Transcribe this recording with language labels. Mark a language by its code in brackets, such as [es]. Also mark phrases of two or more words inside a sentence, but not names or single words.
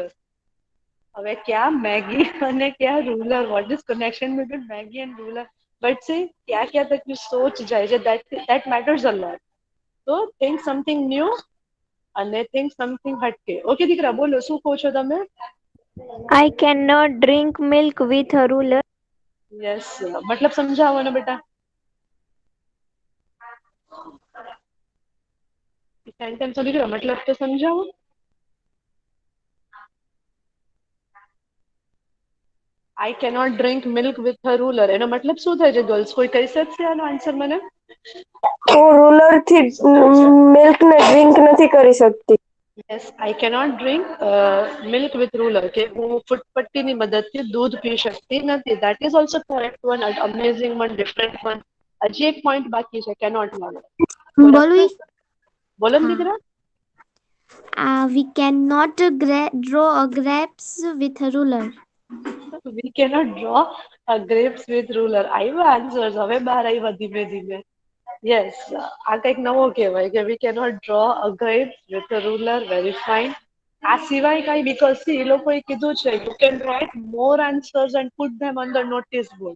[gu] હવે ક્યાં મેગી અને ક્યાં રૂલર? [en] What is connection between Maggi and ruler? But see, [gu] ક્યાં ક્યાં તકની સોચ જાય છે, [en] that matters a lot. તો think something new અને think something હટકે. [gu] ઓકે દીકરા, બોલો શું કહો છો તમે? [en] I cannot drink milk with a ruler. [gu] યસ, મતલબ સમજાવો ને બેટા. સેન્ટેન્સ દીકરા મતલબ તો સમજાવો. [en] I cannot drink milk with a ruler, [gu] એનો મતલબ શું થાય છે ગર્લ્સ? કોઈ કહી શકશે આનો આન્સર મને? હું રૂલર થી મિલ્ક ને ડ્રિંક નથી કરી શકતી [en] Yes, I cannot drink milk with ruler, [gu] કે હું ફૂટપટ્ટીની મદદથી દૂધ પી શકતી નથી. [en] That is also correct one, amazing one, different one. [gu] હજી એક પોઈન્ટ બાકી છે કેનોટ વાળો. કોઈ બોલવી રખડો? બોલો ને હા દીકરા. [en] we cannot draw a grapes with a ruler. We cannot draw grapes with ruler. [gu] આવ્યા આન્સર્સ, હવે બહાર આવ્યા ધીમે ધીમે. યસ, આ કંઈક નવો કહેવાય કે [en] we cannot draw a grapes with a ruler. Very fine. [gu] આ સિવાય કઈ, [en] because see [gu] એ લોકોએ કીધું છે [en] you can write more answers and put them on the notice board.